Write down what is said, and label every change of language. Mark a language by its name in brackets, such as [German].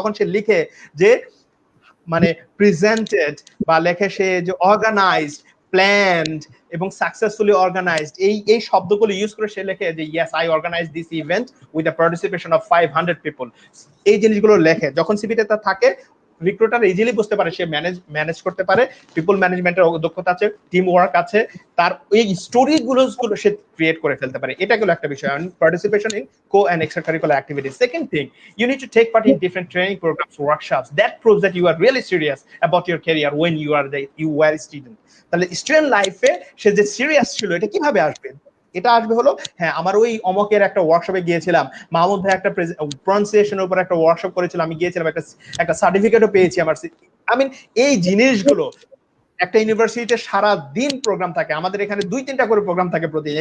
[Bangla] তখন সে লিখে যে মানে প্রেজেন্টেড বা লেখে সে যে অর্গানাইজড, প্ল্যান্ড এবং সাকসেসফুলি অর্গানাইজড, এই শব্দগুলো ইউজ করে সে লেখে যে [English] Yes I organize this event with the participation of 500 people. [Bangla] এই জিনিসগুলো লেখে যখন সিভিতে তা থাকে, রিক্রুটার ইজিলি বুঝতে পারে সে ম্যানেজ করতে পারে, পিপল ম্যানেজমেন্টের দক্ষতা আছে, টিম ওয়ার্ক আছে, তার এই স্টোরি গুলো সে ক্রিয়েট করে ফেলতে পারে। এটা গেল একটা বিষয়, participation in co and extra curricular activities. [English] Second thing, you need to take part in different training programs, workshops that proves that you are really serious about your career when you were a student. [Bangla] তাহলে student লাইফে সে যে serious ছিল, এটা কিভাবে আসবে? এটা আসবে হলো, হ্যাঁ আমার ওই অমকের একটা ওয়ার্কশপে গিয়েছিলাম, মাহমুদ ভাই একটা প্রনাউন্সিয়েশনের উপর একটা ওয়ার্কশপ করেছিলাম, আমি গিয়েছিলাম, একটা সার্টিফিকেটও পেয়েছি আমার। আই মিন এই জিনিসগুলো একটা ইউনিভার্সিটিতে সারা দিন প্রোগ্রাম থাকে, আমাদের এখানে 2-3টা করে প্রোগ্রাম থাকে প্রতিদিন।